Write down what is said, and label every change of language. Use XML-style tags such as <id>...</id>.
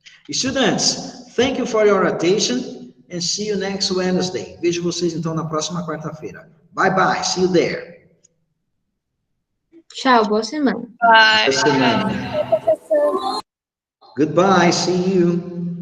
<en>Students, thank you for your attention and see you next Wednesday.</en> <pt>Vejo vocês então na próxima quarta-feira.</pt> <en>Bye bye, see you there.</en> <pt>Tchau, boa semana. Vai. Boa semana.</pt> <en>Goodbye, see you.</en>